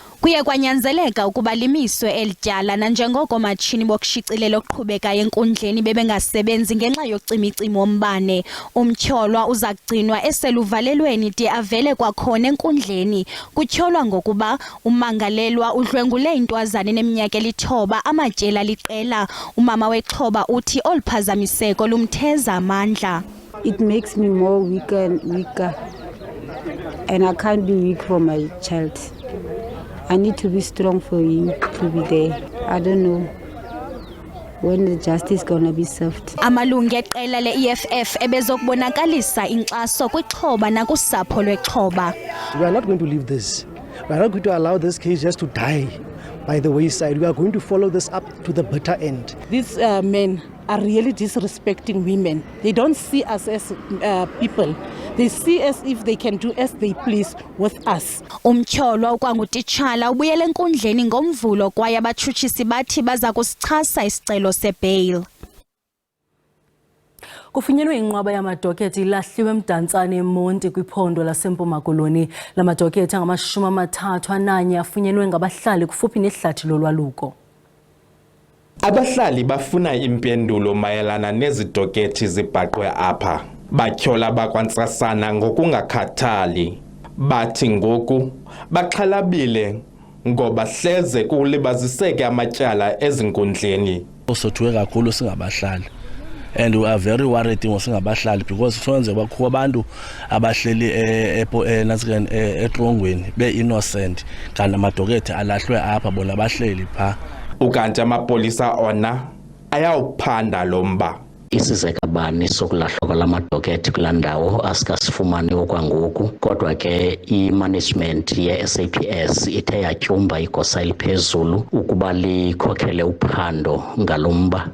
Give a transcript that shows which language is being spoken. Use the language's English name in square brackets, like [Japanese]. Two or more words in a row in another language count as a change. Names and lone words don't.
[Xhosa] Kuye kwanyanzeleka ukuba limiswe elityala nanjengoko matshini bokushicilela oqhubekayo enkundleni bebengasebenzi ngenxa yocimicimi wombane. Umtyholwa uza kugcinwa eseluvalelweni de avele kwakhona enkundleni. Kutyholwa ngokuba umangalelwa udlwengule intwazana eneminyaka eli-9 amatyela liqela. Umama wexhoba uthi oluphazamiseko lumtheza amandla. [English] It makes me more weaker and I can't be weak for my child. I need to be strong for him to be there. I don't know when the justice gonna be served. [Xhosa] Amalungu eqela le-EFF ebezokubonakalisa inkxaso kwixhoba nakusapho lwexhoba. [English] We are not going to leave this. We are not going to allow this case just to die by the wayside. We are going to follow this up to the bitter end. These men are really disrespecting women. They don't see us as people. They see us if they can do as they please with us. [Xhosa] Umtyholwa okwangutitshala ubuyele enkundleni ngomvulo kwaye abatshutshisi bathi baza kusichasa isicelo sebail. Kufunyenwe inqwaba yamadokethi ilahliwe eMdantsane eMonti kwiphondo laseMpuma Koloni. La madokethi angama-31 afunyenwe ngabahlali kufuphi nehlathi lolwaluko. Abahlali bafuna impendulo mayelana nezidokethi zibhaqwe apha. Batyhola bakwantsasana ngokungakhathali. Bathi ngoku baxhalabile ngoba hleze kulibaziseke amatyala ezinkundleni. Osothuwe kakhulu singabahlali. [English] And we are very worried [Xhosa] ngosingabahlali because sonze bakho abantu abahleli etrongweni be-innocent kanti amadokethi alahlwe apha bona bahleli pha. Ukanti amapolisa ona ayawuphanda lo mba. Isizekabani sokulahlwa kwalamadokethi kula ndawo asikasifumani okwangoku, kodwa ke i-management ye-SAPS ithe yatyumba igosa eliphezulu ukuba likhokhele uphando ngalomba.